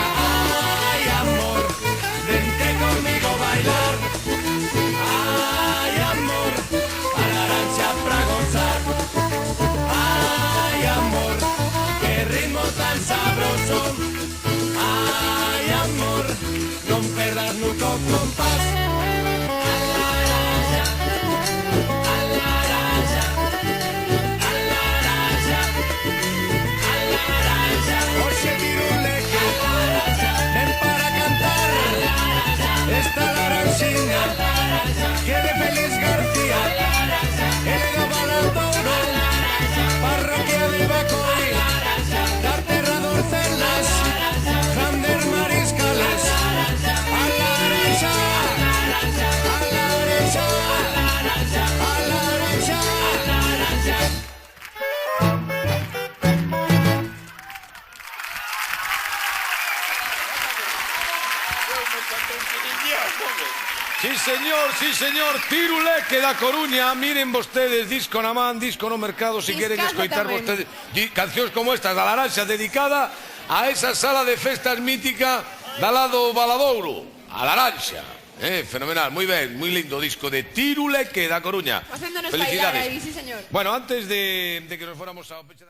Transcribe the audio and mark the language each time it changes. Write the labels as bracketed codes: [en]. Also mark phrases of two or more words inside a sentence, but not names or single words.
[es] Ay, amor, vente conmigo a bailar. Ay, amor, a la Aranxa pra gozar. Ay, amor, ritmo tan sabroso. [gl] Ay, amor, non perdas nunca o compás. [es] A la Aranxa, a la Aranxa, a la Aranxa, a la Aranxa. [gl] Oxe, Tiruleque, [es] ven para cantar. Está la Aranxina, que de Félix García, el de Valadouro, parroquia de Bacoy, Aterrador Celas, Jander Mariscales. A la Aranxa, a la Aranxa, a la Aranxa, a la Aranxa. Sí señor, Tiruleque da Coruña. [gl] Miren vostedes, disco na man, disco no mercado. Se queren escoitar vostedes cancións como estas da Aranxa, dedicada a esa sala de festas mítica da lado Valadouro, [es] a la Aranxa. Fenomenal, muy ben, muy lindo disco de Tiruleque da Coruña. [gl] Facéndonos [es] Felicidades. [gl] bailar aí, [es] sí señor. Bueno, antes de que nos fuéramos a